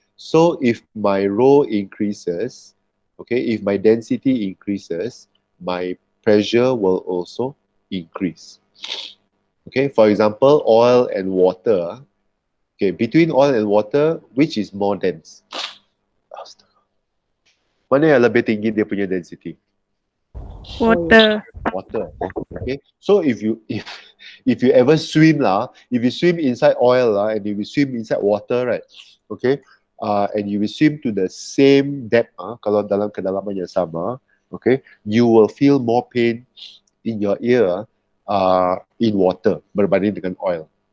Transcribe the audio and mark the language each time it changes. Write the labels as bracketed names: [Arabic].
[English] So if my rho increases, okay, if my density increases, my pressure will also increase. Okay, for example, oil and water. Okay, between oil and water, which is more dense? [Malay] Mana yang lebih tinggi dia punya density? [English] Water. Water. Okay, so if you ever swim if you swim inside oil and if you swim inside water, right? Okay, and you will swim to the same depth, [Malay] kalau dalam kedalaman yang sama, [English] okay, you will feel more pain in your ear in water [Malay] berbanding dengan [English] oil.